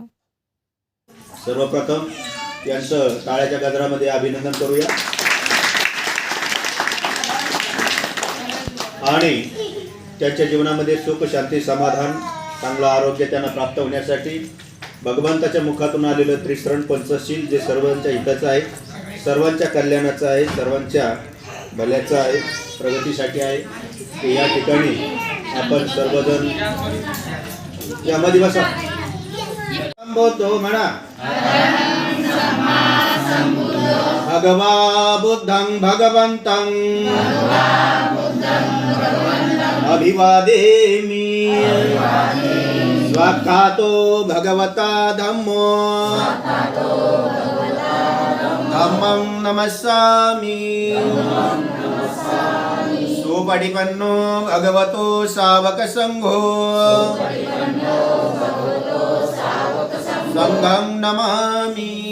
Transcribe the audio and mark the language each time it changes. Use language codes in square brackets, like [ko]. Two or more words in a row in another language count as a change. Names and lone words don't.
[mr] सर्वप्रथम यांचं टाळ्याच्या गजरामध्ये अभिनंदन करूया आणि त्यांच्या जीवनामध्ये सुख शांती समाधान चांगलं आरोग्य त्यांना प्राप्त होण्यासाठी भगवंताच्या मुखातून आलेलं त्रिसरण पंचशील जे सर्वांच्या हिताचं आहे, सर्वांच्या कल्याणाचं आहे, सर्वांच्या भल्याचं आहे, प्रगतीसाठी आहे. ते या ठिकाणी आपण सर्वजण यामध्ये बसा म्हणा. [pi] भगवा बुद्धं भगवन्तं अभिवादेमि स्वाख्यातो भगवता धम्मो धम्मं नमस्सामि सुपटिपन्नो भगवतो सावक संघो संघं नमामि.